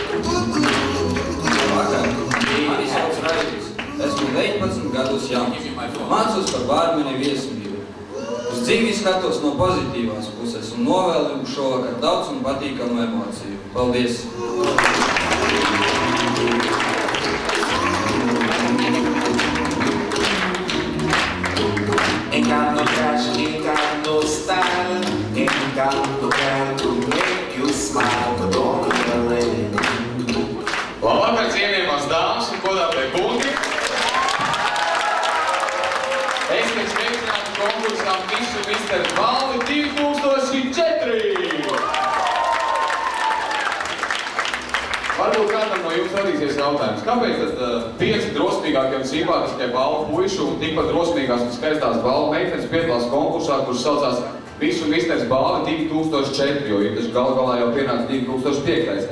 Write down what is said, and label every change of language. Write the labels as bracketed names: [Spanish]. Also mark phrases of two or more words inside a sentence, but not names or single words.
[Latvian] Vakar, mani sauc Raidis. Esmu 19 gadus jauns. Mācos par bārmeni Viesmīlu. Uz dzīvi skatos no pozitīvās puses un novēlu jums šovakar daudz un patīkamu emociju. Paldies! [English] Ain't got no cash, ain't got no style, ain't got no plan to make you smile, but don't really. [Latvian] Labvakar, cienījamās dāmas un godātie kungi! Esiet sveicināti konkursām [English] Miss un Misteris [Latvian] balvi 2004! Varbūt kādam no jums radīsies jautājums, kāpēc tad 5 drosmīgākie un simpātiskie balvu puišu un tikpat drosmīgās un skaistās balvu meitenes piedalās konkursā, kurš saucās Miss un Misteris balvi 2004, jo ir taču galu galā jau pienāca 2005.